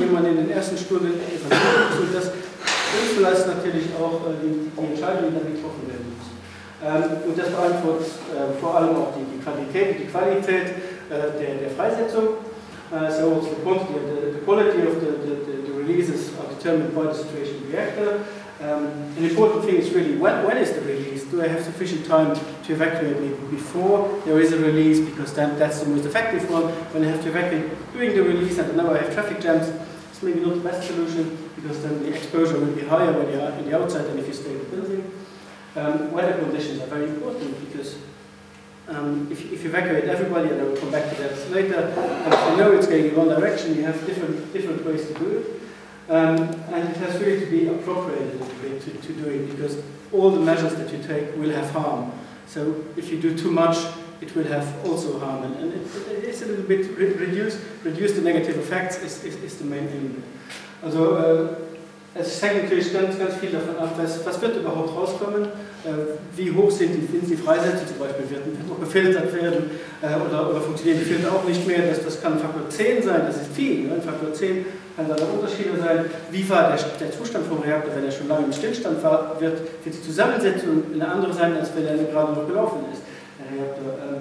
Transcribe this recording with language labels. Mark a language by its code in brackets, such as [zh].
[de] man in den ersten Stunden evaluiert muss. Und das beeinflusst natürlich auch die Entscheidung, die dann getroffen werden muss. Und das beantwortet vor allem auch die Qualität der Freisetzung. [en] So also the quality of the releases are determined by the situation reactor. An important thing is really when is the release? Do I have sufficient time to evacuate me before there is a release? Because then that's the most effective one. When I have to evacuate during the release and now I have traffic jams, it's maybe not the best solution because then the exposure will be higher when you're in the outside than if you stay in the building. Weather conditions are very important because if you evacuate everybody, and I will come back to that later, and if you know it's going in one direction, you have different ways to do it. And it has really to be appropriated to do it because all the measures that you take will have harm. So if you do too much, it will have also harm. And it's a little bit reduce the negative effects is the main aim. [de] Also es hängt natürlich ganz viel davon ab, was wird überhaupt rauskommen, wie hoch sind die Freisätze, zum Beispiel wird noch gefiltert werden oder funktionieren die Filter auch nicht mehr, das kann Faktor 10 sein, das ist viel, ne? Faktor 10 kann da Unterschiede sein, wie war der Zustand vom Reaktor, wenn er schon lange im Stillstand war, wird die Zusammensetzung eine andere sein, als wenn er gerade noch gelaufen ist. Der Reaktor.